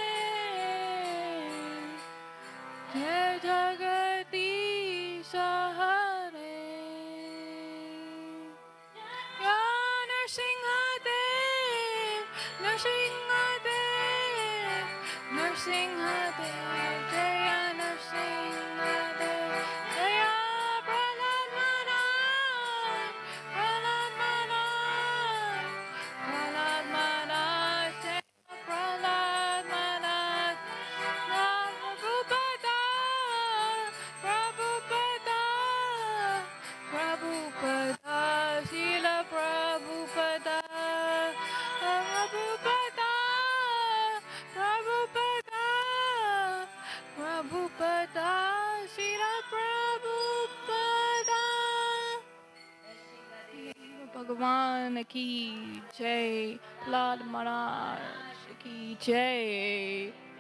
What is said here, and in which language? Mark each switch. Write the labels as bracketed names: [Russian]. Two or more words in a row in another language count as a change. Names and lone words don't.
[Sanskrit] जय जगदीश हरे य नरसिंहदेव, Narasimhadev, Narasimhadev, Jaya Narasimhadev, Jaya Prahlad Maharaj, Prahlad Maharaj, Prahlad Maharaj, Jaya Prahlad Maharaj, Prabhupada, Prabhupada, Prabhupada, Srila Prabhupada, Prabhupada, Prabhupada, Prabhupada, Srila Prabhupada. [Hindi] भगवान की जय, लॉर्ड महाराज की जय.